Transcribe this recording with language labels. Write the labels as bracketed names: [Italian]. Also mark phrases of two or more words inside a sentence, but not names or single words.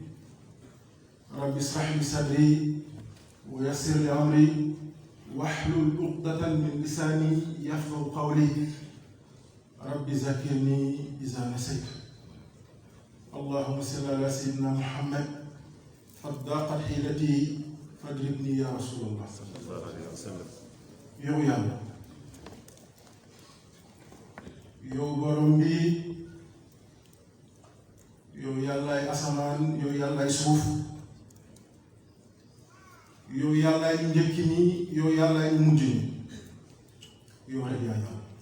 [Arabic] رب اشرح لي صدري ويسر لي أمري واحلل عقدة من لساني يفقهوا قولي. رب ذكرني إذا نسيت. اللهم صل على سيدنا محمد فضاقت حيلتي فادركني يا رسول الله صلى الله عليه وسلم. [Wolof] yow yàlla, yow borom bi, yow yàllaay asamaan, yow yàllaay suuf, yow yàllaay ñu njëkk ñi, yow yàllaay ñu mujj ñi, yow rek yaa yàlla.